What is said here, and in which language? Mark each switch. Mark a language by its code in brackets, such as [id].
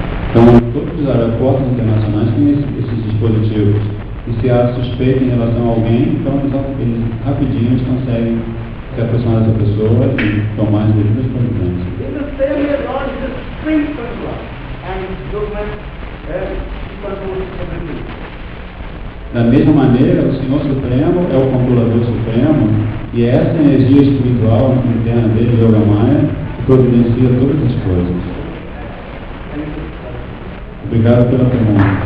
[pt] Então, todos os aeroportos internacionais têm esses dispositivos. E se há suspeita em relação a alguém, então eles rapidinho conseguem se aproximar dessa pessoa e tomar as devidas providências. [en] In the same way, God is a supreme controller, and government controls everything. [pt] Da mesma maneira, o Senhor Supremo é o controlador supremo e é essa energia espiritual interna dele, Yoga Maya, que providencia todas as coisas. Obrigado pela pergunta.